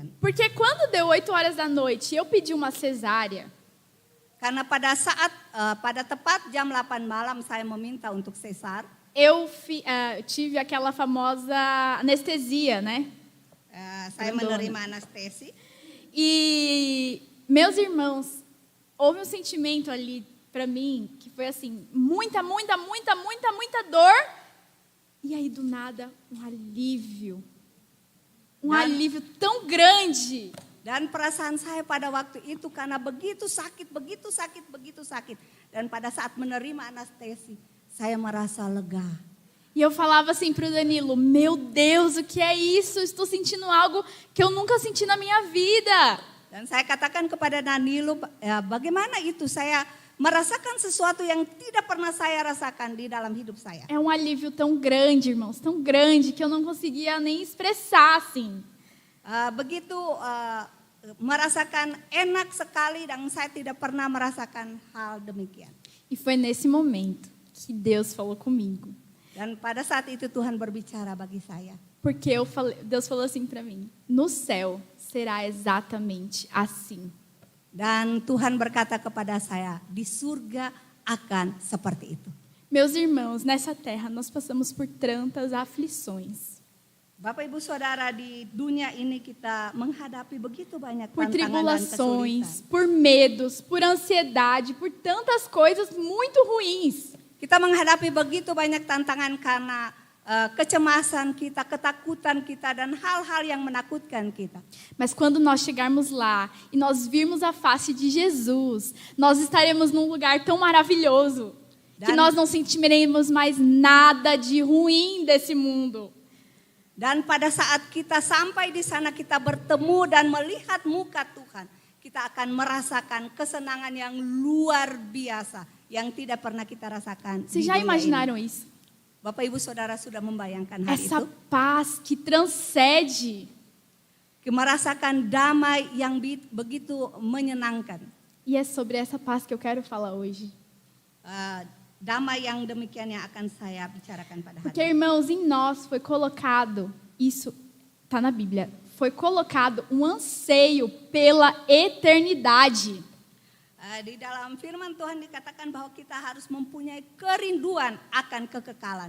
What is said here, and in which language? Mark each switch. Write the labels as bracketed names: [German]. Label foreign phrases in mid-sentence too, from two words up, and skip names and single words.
[Portuguese] Porque quando deu 8 horas da noite e eu pedi uma cesárea. [Indonesian] Karena pada tepat jam 8 malam saya meminta untuk sesar. [Portuguese] Eu tive aquela famosa anestesia, né? [Indonesian] Saya menerima anestesi. [Portuguese] E meus irmãos, houve um sentimento ali para mim que foi assim, muita dor. E aí do nada, um alívio. Um alívio tão grande. [Indonesian] Dan perasaan saya pada waktu itu karena begitu sakit. Dan pada saat menerima anestesi, saya merasa lega. [Portuguese] E eu falava assim para o Danilo, meu Deus, o que é isso? Estou sentindo algo que eu nunca senti na minha vida. [Indonesian] Dan saya katakan kepada Danilo, bagaimana itu? Saya merasakan sesuatu yang tidak pernah saya rasakan di dalam hidup saya. [Portuguese] É um alívio tão grande, irmãos, tão grande que eu não conseguia nem expressar assim. [Indonesian] Begitu merasakan enak sekali dan saya tidak pernah merasakan hal demikian. [Portuguese] E foi nesse momento que Deus falou comigo. [Indonesian] Dan pada saat itu Tuhan berbicara bagi saya. [Portuguese] Porque Deus falou assim para mim, no céu será exatamente assim. [Indonesian] Dan Tuhan berkata kepada saya, di surga akan seperti itu. [Portuguese] Meus irmãos, nessa terra nós passamos por tantas aflições. [Indonesian] Bapak Ibu Saudara, di dunia ini kita menghadapi begitu banyak [Portuguese] Por [Indonesian] tantangan dan [Portuguese] tribulações, [Indonesian] kesulitan. [Portuguese] por medos, por ansiedade, por tantas coisas muito ruins. [Indonesian] Kita menghadapi begitu banyak tantangan karena kecemasan kita, ketakutan kita, dan hal-hal yang menakutkan kita. [Portuguese] Mas quando nós chegarmos lá e nós virmos a face de Jesus, nós estaremos num lugar tão maravilhoso que nós não sentiremos mais nada de ruim desse mundo. [Indonesian] Dan pada saat kita sampai di sana, kita bertemu dan melihat muka Tuhan, kita akan merasakan kesenangan yang luar biasa yang tidak pernah kita rasakan. [Portuguese] Vocês [Indonesian] di [Portuguese] já [Indonesian] dunia [Portuguese] imaginaram [Indonesian] ini. [Portuguese] isso? [Indonesian] Bapak Ibu Saudara sudah membayangkan hal [Portuguese] Essa [Indonesian] itu? [Portuguese] paz que transcende. [Indonesian] Merasakan damai yang begitu menyenangkan. [Portuguese] E é sobre essa paz que eu quero falar hoje. [Indonesian] Damai yang demikian yang akan saya bicarakan pada hari [Portuguese] Porque, irmãos, em nós foi colocado, isso está na Bíblia, foi colocado um anseio pela eternidade. [Indonesian] Di dalam firman Tuhan dikatakan bahwa kita harus mempunyai kerinduan akan kekekalan.